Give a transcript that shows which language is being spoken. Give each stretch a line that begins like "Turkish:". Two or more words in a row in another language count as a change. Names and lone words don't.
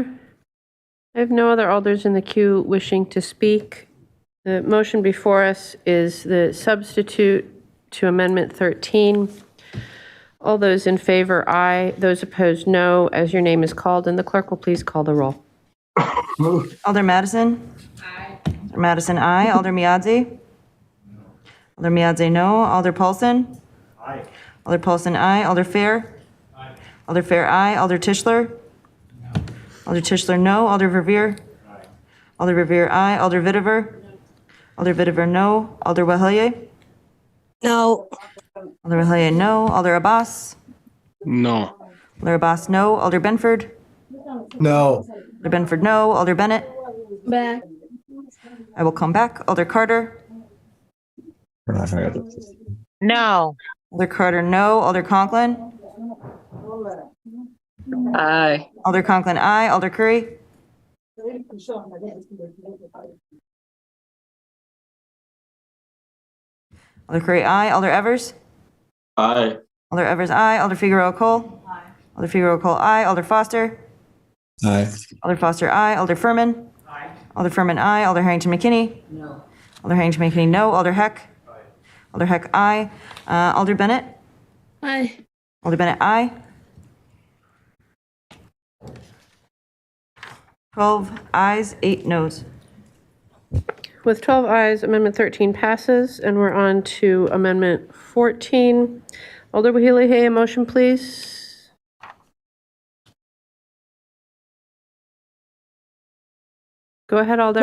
English: I have no other alders in the queue wishing to speak. The motion before us is the substitute to Amendment 13. All those in favor, aye. Those opposed, no. As your name is called, and the clerk will please call the roll. Alder Madison? Aye. Alder Madison, aye. Alder Miadzi? Alder Miadzi, no. Alder Paulson? Aye. Alder Paulson, aye. Alder Fair? Aye. Alder Fair, aye. Alder Tischler? No. Alder Tischler, no. Alder Verveer? Aye. Alder Verveer, aye. Alder Vitiver? Alder Vitiver, no. Alder Wahilie? No. Alder Wahilie, no. Alder Abbas? No. Alder Abbas, no. Alder Benford? No. Alder Benford, no. Alder Bennett? Back. I will come back. Alder Carter? No. Alder Carter, no. Alder Conklin? Aye. Alder Conklin, aye. Alder Curry? Alder Curry, aye. Alder Evers? Aye. Alder Evers, aye. Alder Figueroa Cole? Aye. Alder Figueroa Cole, aye. Alder Foster? Aye. Alder Foster, aye. Alder Furman? Aye. Alder Furman, aye. Alder Harrington McKinney? No. Alder Harrington McKinney, no. Alder Heck? Aye. Alder Heck, aye. Alder Bennett? Aye. Alder Bennett, aye. 12 ayes, 8 noes. With 12 ayes, Amendment 13 passes, and we're on to Amendment 14. Alder Wahilie, a motion, please. Go ahead, Alder.